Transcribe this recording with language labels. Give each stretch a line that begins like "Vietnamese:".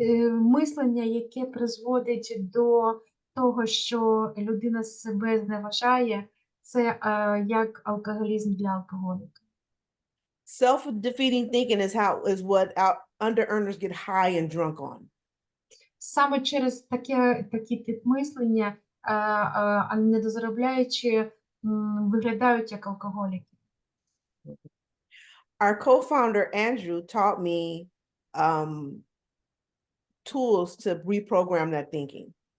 Ukrainian: Мислення, яке призводить до того, що людина себе зневажає, це як алкоголізм для алкоголіка.
English: Self-defeating thinking is what under-earners get high and drunk on.
Ukrainian: Саме через такий тип мислення, недозаробляючи, виглядають як алкоголіки.
English: Our co-founder Andrew taught me tools to reprogram that thinking.